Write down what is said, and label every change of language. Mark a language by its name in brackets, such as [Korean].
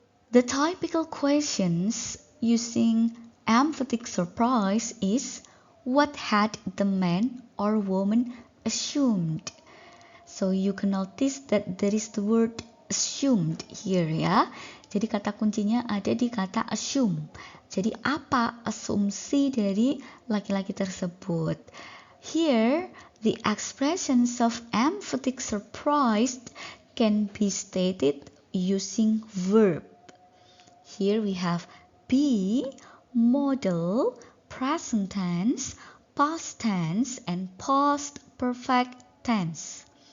[English] The typical questions using emphatic surprise is, what had the man or woman assumed? So you can notice that there is the word assumed here ya. [Indonesian] Jadi kata kuncinya ada di kata assume. Jadi apa asumsi dari laki-laki tersebut? [English] Here, the expressions of emphatic surprise can be stated using verb. Here we have be, model, present tense, past tense, and past perfect tense.